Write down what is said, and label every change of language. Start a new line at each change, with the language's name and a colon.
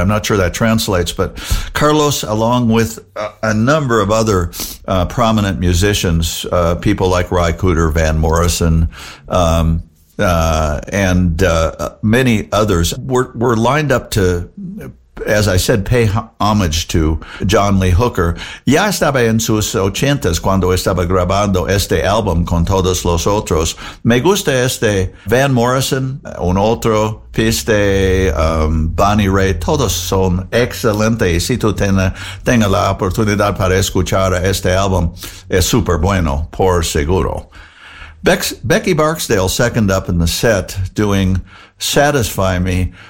English: I'm not sure that translates, but Carlos, along with a number of other prominent musicians, people like Ry Cooter, Van Morrison, many others were lined up to, as I said, pay homage to John Lee Hooker.
Spanish: Ya estaba en sus ochentas cuando estaba grabando este álbum con todos los otros. Me gusta este Van Morrison, un otro, Piste, Bonnie Ray, todos son excelentes. Y si tú tenga la oportunidad para escuchar este álbum, es súper bueno, por seguro.
English: Becky Barksdale second up in the set doing Satisfy Me.